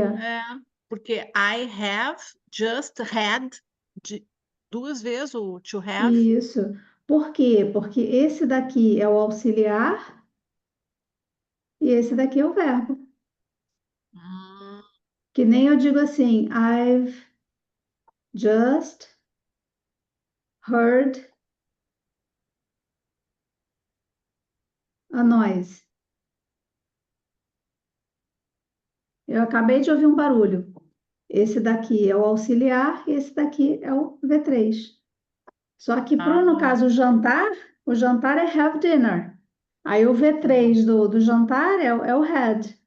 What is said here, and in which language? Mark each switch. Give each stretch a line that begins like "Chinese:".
Portuguese: É, porque
English: I have just had
Portuguese: duas vezes o to have. Isso, Por quê? Porque esse daqui é o auxiliar e esse daqui é o verbo. Hum, Que nem eu digo assim,
English: I've just heard a noise.
Portuguese: Eu acabei de ouvir um barulho. Esse daqui é o auxiliar e esse daqui é o V3. Só que no ah, caso, o jantar é
English: have dinner.
Portuguese: Aí o V3 do jantar é o had.